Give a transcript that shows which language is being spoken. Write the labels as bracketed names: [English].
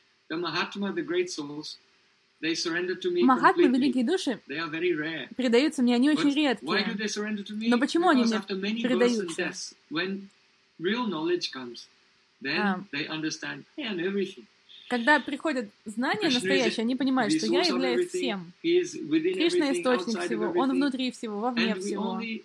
[English] The Mahatma, the great souls, they surrender to me completely. [Russian] Махатмы, великие души, [English] they are very rare. [Russian] Предаются мне, они очень редкие. [English] Why do they surrender to me? [Russian] Но почему они мне предаются? [English] When real knowledge comes, then they understand everything. [Russian] Когда приходят знания настоящие, они понимают, что я являюсь всем. Кришна — источник всего, он внутри всего, вовне всего.